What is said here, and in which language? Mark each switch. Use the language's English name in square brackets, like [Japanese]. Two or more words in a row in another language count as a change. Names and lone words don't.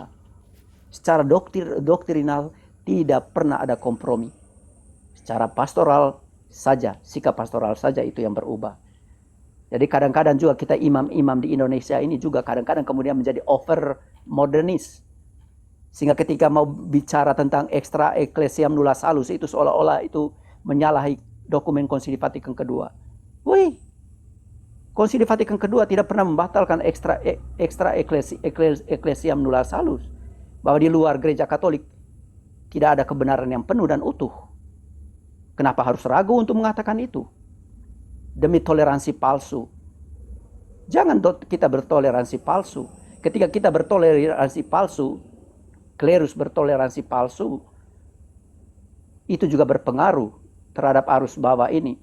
[Indonesian] Secara doktrinal tidak pernah ada kompromi. Secara pastoral saja, sikap pastoral saja itu yang berubah. Jadi kadang-kadang juga kita imam-imam di Indonesia ini juga kadang-kadang kemudian menjadi over modernis. Sehingga ketika mau bicara tentang [Latin] extra ecclesiam nulla salus [Indonesian] itu seolah-olah itu menyalahi dokumen Konsili Vatikan kedua. Wih, Konsili Vatikan kedua tidak pernah membatalkan [Latin] extra ecclesiam nulla salus. [Indonesian] Bahwa di luar gereja Katolik tidak ada kebenaran yang penuh dan utuh. Kenapa harus ragu untuk mengatakan itu? Demi toleransi palsu. Jangan kita bertoleransi palsu. Ketika kita bertoleransi palsu, klerus bertoleransi palsu, itu juga berpengaruh terhadap arus bawah ini.